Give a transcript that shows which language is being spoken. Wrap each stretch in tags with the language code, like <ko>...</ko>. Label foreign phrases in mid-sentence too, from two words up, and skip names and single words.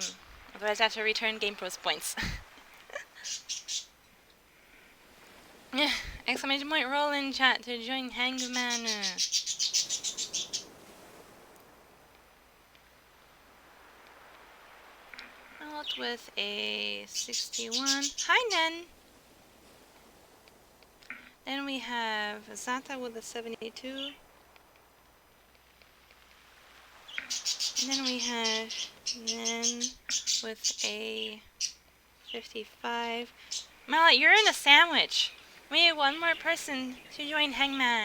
<en>Otherwise I have to return GamePro's points. Exclamation point roll in chat to join hangman. Out with a 61. Hi, Nen! Then we have Zata with a 72. And then we have Nen with a 55. Mallet, you're in a sandwich. We need 1 more person to join hangman.</en>